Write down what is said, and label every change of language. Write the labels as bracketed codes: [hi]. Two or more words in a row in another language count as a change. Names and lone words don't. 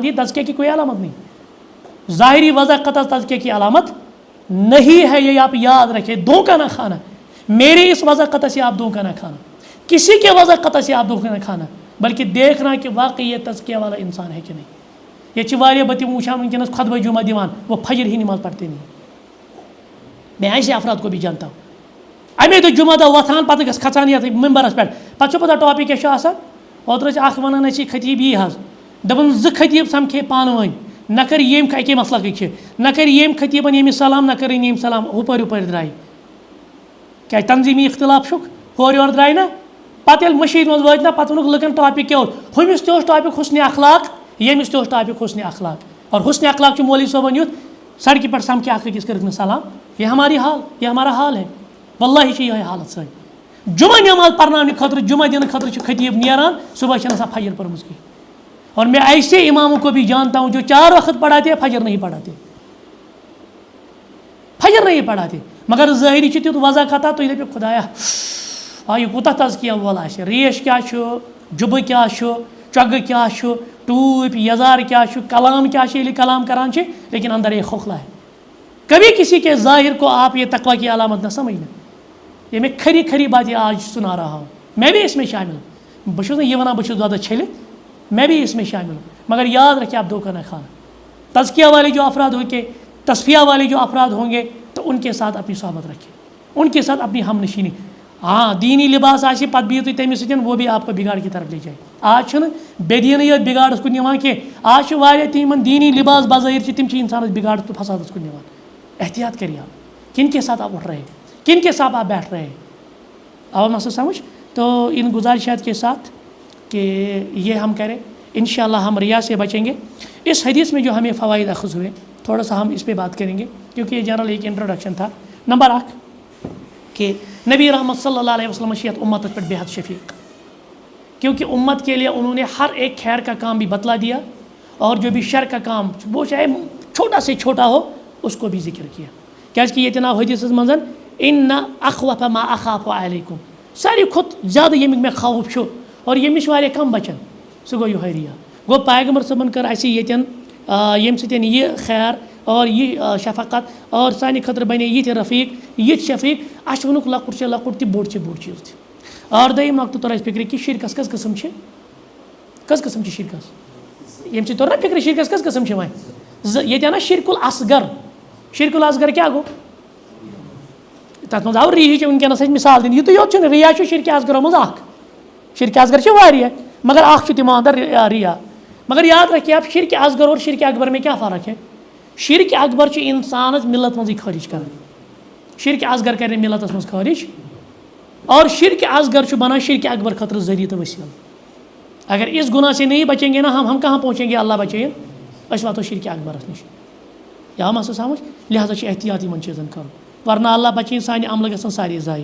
[ur] یہ تزکیہ کی کوئی علامت نہیں, ظاہری وضع قطع تزکیہ کی علامت نہیں ہے. یہ آپ یاد رکھیں, دھوکہ نہ کھانا. میرے اس وضع قطع سے آپ دھوکہ نہ کھانا, کسی کے وضع قطع سے آپ دھوکہ نہ کھانا, بلکہ دیکھنا کہ واقعی یہ تزکیہ والا انسان ہے کہ نہیں. [ks] یہ واریاہ بتم وچان ونکس خطبہ جمعہ دیوان, [ur] وہ فجر ہی نماز پڑھتے نہیں. میں ایسے افراد کو بھی جانتا ہوں, [ks] امے دہ جمعہ دہ وتھان پتہ گھس کھسان یتھ ممبرس پہ, پتہ پتہ ٹاپک کیا آسان. اوترٕ اکھ ونان اسی خطیب یی حظ, دپان زٕ خطیب سمکھے پانہٕ ؤنۍ, نہ کر ییٚمۍ اکی مسلکٕکۍ چھِ, نہ کر ییٚمۍ خطیبن ییٚمِس سلام, نہ کرٕنۍ ییٚمۍ سلام, ہُپٲرۍ ہُپٲرۍ درٛاے. کیٛازِ تنظیٖمی اختلاف چھُکھ, ہورٕ یورٕ درٛاے نا. پتہٕ ییٚلہِ مٔشیٖد منٛز وٲتۍ نا, پتہٕ ووٚنُکھ لُکن ٹاپک کیٛاہ اوس. ہُمِس تہِ اوس ٹاپک حسنِ اخلاق, ییٚمِس تہِ اوس ٹاپک حسنِ اخلاق. اور حسنِ اخلاق چھُ مولوی صٲبن یُتھ, سڑکہِ پٮ۪ٹھ سمکھے اکھ أکِس کٔرٕکھ نہٕ سلام. [ur] یہ ہمارا حال ہے, [ks] واللہ چھِ یِہوٚے حالت سٲنۍ. جمعہ نماز پرناونہٕ خٲطرٕ, جمعہ دِنہٕ خٲطرٕ چھُ خطیب نیران, صبح چھنہٕ آسان فجر پٔرمٕژ کِہیٖنۍ. [ur] اور میں ایسے اماموں کو بھی جانتا ہوں جو 4 وقت پڑھاتے ہیں, فجر نہیں پڑھاتے, فجر نہیں پڑھاتے, [ks] مگر ظٲہری چھُ تیُتھ وضع قطع, تُہۍ دٔپِو خدایا یہِ کوٗتاہ تزکیہ وول آسہِ. ریش کیٛاہ چھُ, جُبہٕ کیٛاہ چھُ, چۄگہٕ کیٛاہ چھُ, ٹوٗپۍ یزار کیٛاہ چھُ, کلام کیٛاہ چھُ, ییٚلہِ کلام کران چھِ, [ur] لیکن اندر یہ کھوکھلا ہے. کبھی کسی کے ظاہر کو آپ یہ تقویٰ کی علامت نہ سمجھنا. یہ میں کھری کھری باتیں آج سنا رہا ہوں, میں بھی اس میں شامل ہوں. [ks] بہٕ چھُس نہٕ یہِ وَنان بہٕ چھُس زیادہ چھٔلِتھ, [ur] میں بھی اس میں شامل ہوں, مگر یاد رکھیں آپ دھوکہ نہ کھانا. تزکیہ والے جو افراد ہوں گے, تصفیہ والے جو افراد ہوں گے, تو ان کے ساتھ اپنی صحبت رکھیں, ان کے ساتھ اپنی ہم نشینی. [ks] ہاں دینی لباس آسہِ, پتہٕ بِہِو تُہۍ تٔمِس سۭتۍ, [ur] وہ بھی آپ کو بگاڑ کی طرف لے جائے. [ks] آج چھُنہٕ بے دیٖنٕے یوت بگاڑس کُن نِوان کینٛہہ, آج چھِ واریاہ تہِ یِمن دیٖنی لباس بظٲہر چھِ, تِم چھِ انسانس بگاڑ تہٕ فسادس کُن نِوان. [ur] احتیاط کریے آپ, کن کے ساتھ آپ اٹھ رہے ہیں, کن کے ساتھ آپ بیٹھ رہے ہیں. آؤ مسئلہ سمجھ. تو ان گزارشات کے ساتھ کہ یہ ہم کریں, انشاءاللہ ہم ریا سے بچیں گے. اس حدیث میں جو ہمیں فوائد اخذ ہوئے, تھوڑا سا ہم اس پہ بات کریں گے, کیونکہ یہ جنرل ایک انٹروڈکشن تھا. نمبر 1 کہ نبی رحمت صلی اللہ علیہ وسلم شیعت امت پر بے حد شفیق, کیونکہ امت کے لیے انہوں نے ہر ایک خیر کا کام بھی بتلا دیا, اور جو بھی شر کا کام وہ چاہے چھوٹا سے چھوٹا ہو اس کو بھی ذکر کیا. [ks] کیازکہ یہ جناب حدیث منٛز [ar] ان اخوف ما اخاف علیکم, [ks] ساروی کھۄتہٕ زیادٕ ییٚمیُک مےٚ خوف چھُ اور ییٚمہِ نِش واریاہ کم بچن, سُہ گوٚو یِہوٚے ریا. گوٚو پیغمبر صٲبن کٔر اَسہِ ییٚتٮ۪ن ییٚمہِ سۭتۍ یہِ خیر اور یہِ شفقت, اور سانہِ خٲطرٕ بنے یِتھۍ رفیق, یِتھۍ شفیق, اَسہِ ووٚنُکھ لۄکُٹ چھِ لۄکُٹ تہِ, بوٚڑ چھِ بوٚڑ چیٖز تہِ. اور دوٚیِم نۄقطہٕ توٚر اَسہِ فِکرِ کہِ شِرکس کٔژ قٕسم چھِ, کٔژ قٕسم چھِ شِرکس, ییٚمہِ سۭتۍ توٚر نا فِکرِ شِرکس کٔژ قٕسم چھِ وۄنۍ. ییٚتہِ اَنا شِرک الاصغر, شِرک الاصغر کیٛاہ گوٚو, تَتھ منٛز آو ریٖحٕچ وٕنکٮ۪نس اَسہِ مِثال دِنہٕ. یِتُے یوت چھُنہٕ, ریا چھُ شِرکہِ اصغرو منٛز اکھ, شِرکہِ اصغر چھِ واریاہ, مگر اکھ چھُ تِمو اندر ریا. [ur] مگر یاد رکھیے آپ, شرک اصغر اور شرک اکبر میں کیا فرق ہے. [ks] شرک اکبر چھُ انسانس ملت منٛزٕے خٲرج کران, شرک اصغر کرِ نہٕ ملتس منٛز خٲرج, اور شرک اصغر چھُ بنان شرک اکبر خٲطرٕ ذٔریعہٕ تہٕ وسیلہٕ. [ur] اگر اس گناہ سے نہیں بچیں گے نا ہم کہاں پہنچیں گے, اللہ بچائیں, [ks] أسۍ واتو شرک اکبرس نش. یا مسا سمجھ, لہٰذا چھُ احتیاط یِمن چیٖزن کرُن, ورنہ اللہ بچائیں سانہِ عملہٕ گژھن سارے ضایع.